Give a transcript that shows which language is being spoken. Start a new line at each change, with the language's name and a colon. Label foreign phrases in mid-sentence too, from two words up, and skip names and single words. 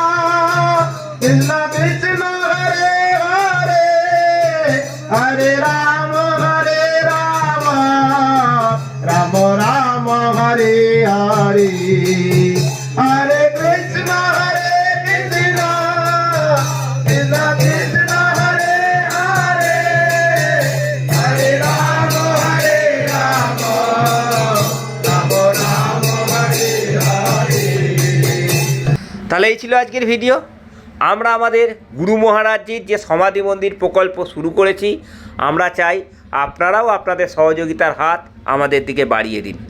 Sanskrit: कृष्ण हरे हरे हरे राम राम राम हरे हरे हरे कृष्ण कृष्ण कृष्ण हरे हरे हरे राम
Bangla: তাহলে এই ছিল আজকের ভিডিও। আমরা আমাদের গুরু মহারাজজির যে সমাধি মন্দির প্রকল্প শুরু করেছি, আমরা চাই আপনারাও আপনাদের সহযোগিতার হাত আমাদের দিকে বাড়িয়ে দিন।